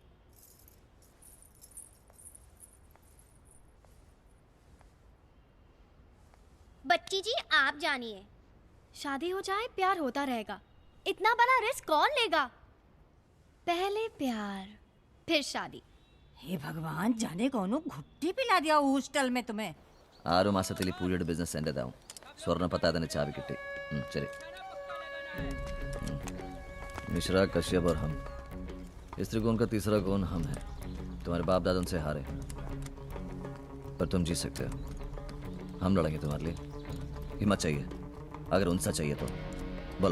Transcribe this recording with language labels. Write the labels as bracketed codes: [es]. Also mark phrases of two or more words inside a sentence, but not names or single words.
[hi] बच्ची जी आप जानिए। शादी हो जाए प्यार होता रहेगा। इतना बड़ा रिस्क कौन लेगा? पहले प्यार फिर शादी। हे भगवान, जाने कौन घुट्टी पिला दिया हॉस्टल में तुम्हें। [ml] 6 മാസത്തിൽ പുള്ളിയുടെ ബിസിനസ് എൻ്റെ ആവും. സ്വർണ്ണ പത്താതിന് ചാവി കിട്ടി. ശരി. [hi] मिश्रा, कश्यप और हम। इस त्रिकोण का तीसरा कोण हम है। तुम्हारे बाप दादा उनसे हारे, पर तुम जीत सकते हो। हम लड़ेंगे तुम्हारे लिए। हिम्मत चाहिए। अगर उनसे चाहिए तो बोलो।